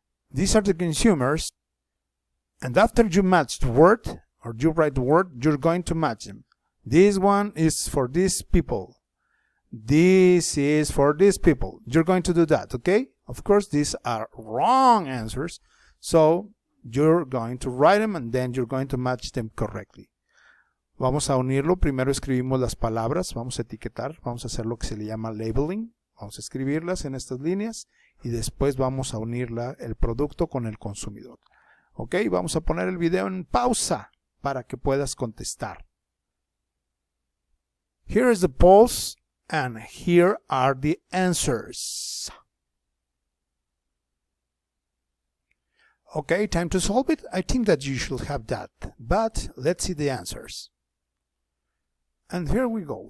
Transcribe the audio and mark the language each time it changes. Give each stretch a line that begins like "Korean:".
English: These are the consumers. And after you match the word, or you write the word, you're going to match them. This one is for these people. This is for these people. You're going to do that, okay? Of course, these are wrong answers. So you're going to write them and then you're going to match them correctly.
Spanish: Vamos a unirlo. Primero escribimos las palabras. Vamos a etiquetar. Vamos a hacer lo que se le llama labeling. Vamos a escribirlas en estas líneas y después vamos a unir el producto con el consumidor. Ok, vamos a poner el video en pausa para que puedas contestar.
English: Here is the polls and here are the answers. Okay, time to solve it. I think that you should have that, but let's see the answers. And here we go.